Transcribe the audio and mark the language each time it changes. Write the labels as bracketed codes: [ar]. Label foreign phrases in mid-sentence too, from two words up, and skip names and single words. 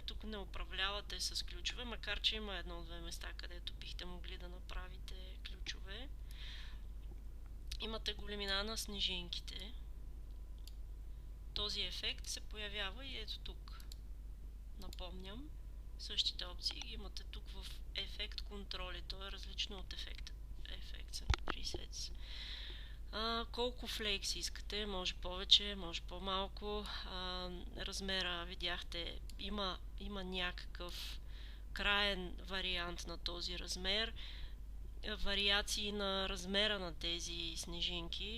[bg] Тук не управлявате с ключове, макар че има едно-две места, където бихте могли да направите ключове. Имате големина на снежинките. Този ефект се появява и ето тук. Напомням, същите опции ги имате тук в ефект контроли. То е различно от ефект. [en] Effects and presets. [bg] Колко флейкс искате? Може повече, може по-малко. Размера, видяхте, има някакъв краен вариант на този размер. Вариации на размера на тези снежинки.